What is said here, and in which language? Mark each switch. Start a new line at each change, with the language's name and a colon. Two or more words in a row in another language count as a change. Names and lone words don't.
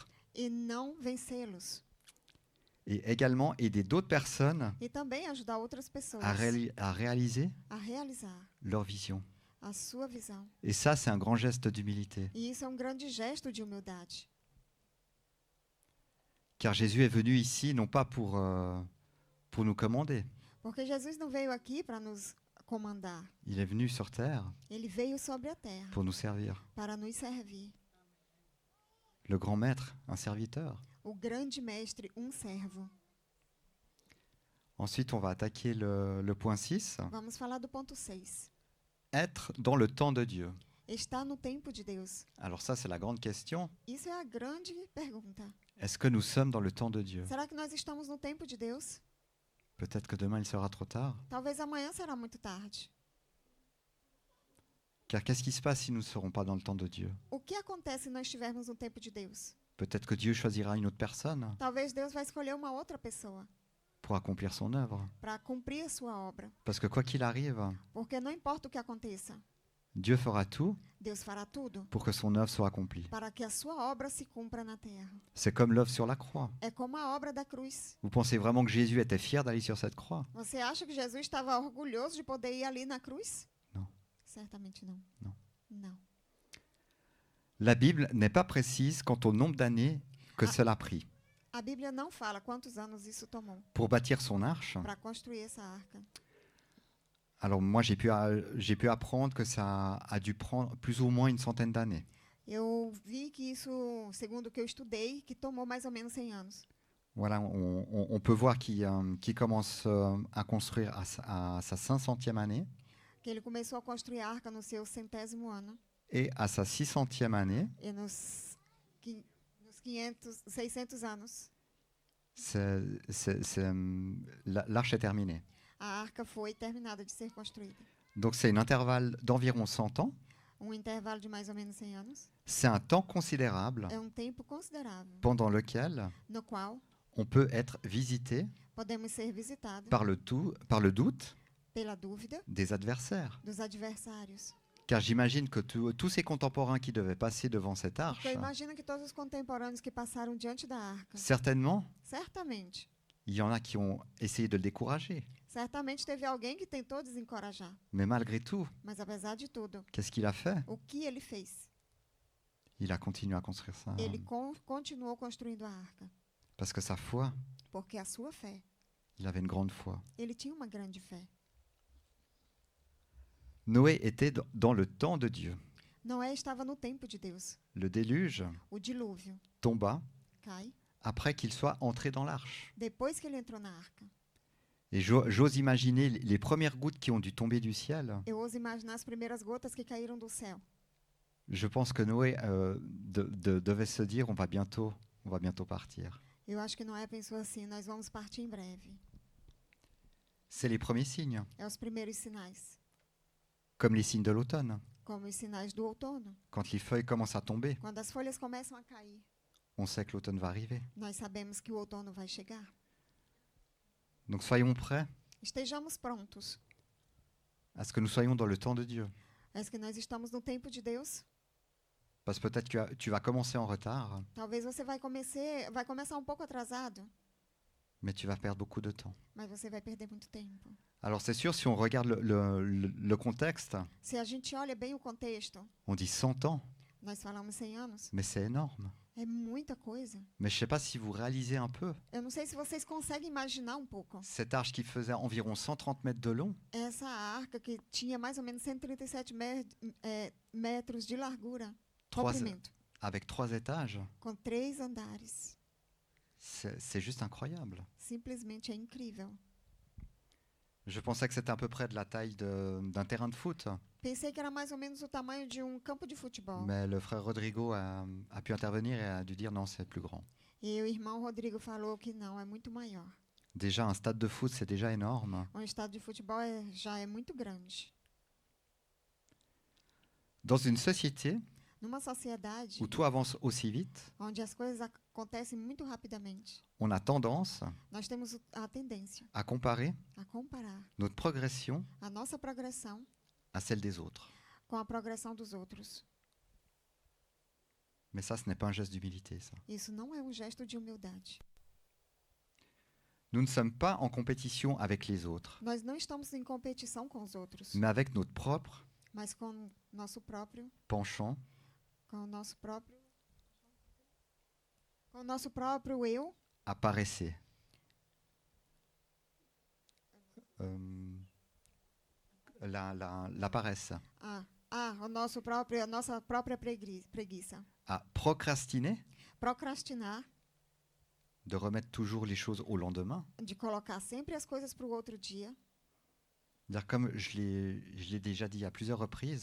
Portuguese: e não vencê-los.
French: Et également aider d'autres personnes
Portuguese: E também ajudar outras pessoas
French: à réaliser
Portuguese: a realizar
French: leur vision.
Portuguese: a sua visão.
French: Et ça, c'est un grand geste d'humilité.
Portuguese: E isso é grande gesto de humildade.
French: Car Jésus est venu ici non pas pour nous commander.
Portuguese: Porque Jesus não veio aqui para nos comandar.
French: Il est venu sur terre
Portuguese: Ele veio sobre a terra
French: pour nous servir.
Portuguese: para nos servir.
French: Le grand maître, un serviteur.
Portuguese: O grande mestre, servo.
French: Ensuite, on va attaquer le point 6.
Portuguese: Vamos falar do ponto 6.
French: Être dans le temps de Dieu.
Portuguese: Está no tempo de Deus.
French: Alors ça, c'est la grande question.
Portuguese: Isso é a grande pergunta.
French: Est-ce que nous sommes dans le temps de Dieu?
Portuguese: Será que nós estamos no tempo de Deus?
French: Peut-être que demain, il sera trop tard.
Portuguese: Talvez amanhã será muito tarde.
French: Car qu'est-ce qui se passe si nous ne serons pas dans le temps de Dieu?
Portuguese: O que acontece se nós estivermos no tempo de Deus?
French: Peut-être que Dieu choisira une autre personne
Portuguese: Talvez Deus vai escolher uma outra pessoa
French: pour accomplir son œuvre.
Portuguese: para cumprir a sua obra.
French: Parce que quoi qu'il arrive,
Portuguese: Porque não importa o que aconteça,
French: Dieu fera tout
Portuguese: Deus fará tudo
French: pour que son œuvre soit accomplie.
Portuguese: para que a sua obra se cumpra na terra.
French: C'est comme l'œuvre sur la croix.
Portuguese: É como a obra da cruz.
French: Vous pensez vraiment que Jésus était fier d'aller sur cette croix?
Portuguese: Você acha que Jesus estava orgulhoso de poder ir ali na cruz? Não. Certamente não. Não. Não.
French: La Bible n'est pas précise quant au nombre d'années que cela a pris.
Portuguese: A Bíblia não fala quantos anos isso tomou
French: Pour bâtir son arche,
Portuguese: para construir essa arca.
French: alors moi j'ai pu apprendre que ça a dû prendre plus ou moins une centaine d'années.
Portuguese: Eu vi que isso, segundo o que eu estudei, que tomou mais ou menos 100 anos.
French: Voilà, on peut voir qu'il commence à construire à sa 500e année
Portuguese: Que ele começou a construir a arca no seu 100º ano
French: et à sa 600e année,
Portuguese: e nos 500, 600 anos
French: l'arche est terminée.
Portuguese: a arca foi terminada de ser construída.
French: Donc c'est un intervalle d'environ 100 ans.
Portuguese: Intervalo de mais ou menos 100 anos.
French: C'est un temps considérable
Portuguese: É tempo considerável
French: pendant lequel
Portuguese: no qual
French: on peut être visité
Portuguese: podemos ser visitados
French: par le doute
Portuguese: pela dúvida
French: des adversaires.
Portuguese: dos adversários.
French: Car j'imagine que tous ces contemporains qui devaient passer devant cette arche,
Portuguese: Porque eu imagino que todos os contemporâneos que passaram diante da arca,
French: certainement,
Portuguese: certamente
French: il y en a qui ont essayé de le décourager.
Portuguese: Certamente teve alguém que tentou desencorajar.
French: Mais malgré tout,
Portuguese: Mas apesar de tudo,
French: qu'est-ce qu'il a fait?
Portuguese: o que ele fez?
French: Il a continué à construire ça.
Portuguese: Ele continuou construindo a arca.
French: Parce que sa foi,
Portuguese: Porque a sua fé,
French: il avait une grande foi.
Portuguese: ele tinha uma grande fé.
French: Noé était dans le temps de Dieu.
Portuguese: Noé estava no tempo de Deus.
French: Le déluge
Portuguese: O dilúvio
French: tomba
Portuguese: cai
French: après qu'il soit entré dans l'arche.
Portuguese: depois que ele entrou na arca.
French: Et j'ose imaginer les premières gouttes qui ont dû tomber du ciel.
Portuguese: Eu ouso imaginar as primeiras gotas que caíram do céu.
French: Je pense que Noé devait se dire on va bientôt partir.
Portuguese: Eu acho que Noé pensou assim, nós vamos partir em breve.
French: C'est les premiers signes,
Portuguese: É os primeiros sinais,
French: comme les signes de l'automne.
Portuguese: como os sinais do outono.
French: Quand les feuilles commencent à tomber,
Portuguese: Quando as folhas começam a cair,
French: on sait que l'automne va arriver.
Portuguese: nós sabemos que o outono vai chegar.
French: Donc soyons prêts
Portuguese: Estejamos prontos.
French: à ce que nous soyons dans le temps de Dieu.
Portuguese: É que nós estamos no tempo de Deus.
French: Parce que peut-être que tu vas commencer en retard,
Portuguese: Talvez você vai começar um pouco atrasado,
French: mais tu vas perdre beaucoup de temps.
Portuguese: mas você vai perder muito tempo.
French: Alors c'est sûr, si on regarde le contexte,
Portuguese: Se a gente olha bem o contexto,
French: on dit 100 ans,
Portuguese: nós falamos 100 anos,
French: mais c'est énorme.
Portuguese: é muita coisa.
French: Mais je ne sais pas si vous réalisez un peu.
Portuguese: Eu não sei se vocês conseguem imaginar um pouco.
French: Cette arche qui faisait environ 130 mètres de long,
Portuguese: Essa arca que tinha mais ou menos 137 metros de largura, comprimento,
French: avec 3 étages,
Portuguese: com 3 andares.
French: c'est juste incroyable.
Portuguese: Simplesmente é incrível.
French: Je pensais que c'était à peu près de la taille d'un terrain de foot,
Portuguese: Pensei que era mais ou menos o tamanho de campo de futebol.
French: mais le frère Rodrigo a pu intervenir et a dû dire non, c'est plus grand.
Portuguese: E o irmão Rodrigo falou que não, é muito maior.
French: Déjà, un stade de foot, c'est déjà énorme.
Portuguese: Estádio de futebol já é muito grande.
French: Dans une société
Portuguese: Numa sociedade
French: où tout avance aussi vite,
Portuguese: onde as coisas acontecem muito rapidamente,
French: on a tendance
Portuguese: nós temos a tendência
French: à comparer
Portuguese: a comparar
French: notre progression
Portuguese: a nossa progressão
French: à celle des autres.
Portuguese: com a progressão dos outros.
French: Mais ça, ce n'est pas un geste d'humilité, ça.
Portuguese: Isso não é gesto de humildade.
French: Nous ne sommes pas en compétition avec les autres,
Portuguese: Nós não estamos em competição com os outros,
French: mais avec notre propre
Portuguese: mas com nosso próprio,
French: penchant
Portuguese: com o nosso próprio eu,
French: à paresser. La paresse,
Portuguese: a nossa própria preguiça.
French: à procrastiner,
Portuguese: Procrastinar,
French: de remettre toujours les choses au lendemain.
Portuguese: de colocar sempre as coisas para o outro dia.
French: Dire comme je l'ai déjà dit à plusieurs reprises,